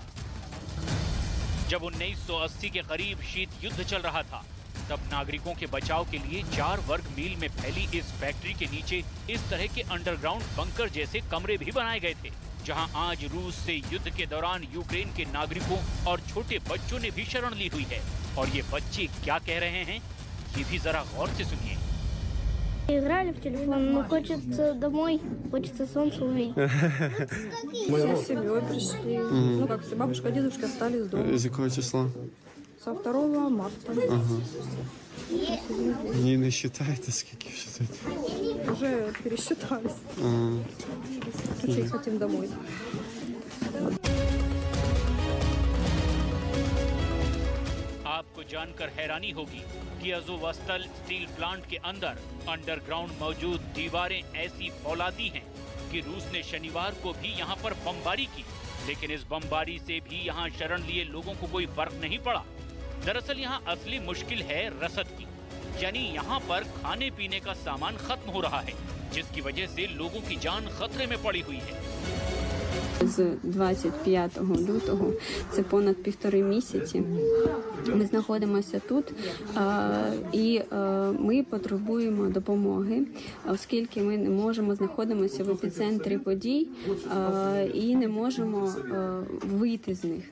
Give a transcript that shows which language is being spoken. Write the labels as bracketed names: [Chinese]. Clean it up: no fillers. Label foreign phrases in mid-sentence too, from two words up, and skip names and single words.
[Hindi] जब 1980 के करीब शीत युद्ध चल रहा था, तब नागरिकों के बचाव के लिए 4 वर्ग मील में फैली इस फैक्ट्री के नीचे इस तरह के अंडरग्राउंड बंकर जैसे कमरे भी बनाए गए थे, जहां आज रूस से युद्ध के दौरान यूक्रेन के नागरिकों और छोटे बच्चों ने भी शरण ली हुई है। और ये बच्चे क्या कह रहे हैं, ये भी जरा गौर से सुनिए। [Russian] Играли в телефон, но хочется домой, хочется солнце увидеть. Мы с семьей пришли. Ну как, все бабушка, дедушка остались дома. [Ukrainian] З якого числа? [Russian] Со 2 марта. [Ukrainian] Ні, не вважаєте, скільки вважаєте? [Russian] Уже пересчитались. Очень хотим домой. [Hindi] आपको जानकर हैरानी होगी कि अज़ोवस्टल स्टील प्लांट के अंदर अंडरग्राउंड मौजूद दीवारें ऐसी फौलादी हैं कि रूस ने शनिवार को भी यहां पर बमबारी की, लेकिन इस बमबारी से भी यहां शरण लिए लोगों को कोई फर्क नहीं पड़ा। दरअसल यहां असली मुश्किल है रसद की, यानी यहां पर खाने पीने का सामान खत्म हो रहा है, जिसकी वजह से लोगों की जान खतरे में पड़ी हुई है। [Ukrainian] З 25 лютого, це понад 1,5 місяці, ми знаходимося тут і ми потребуємо допомоги, оскільки ми не можемо знаходимося в епіцентрі подій і не можемо вийти з них.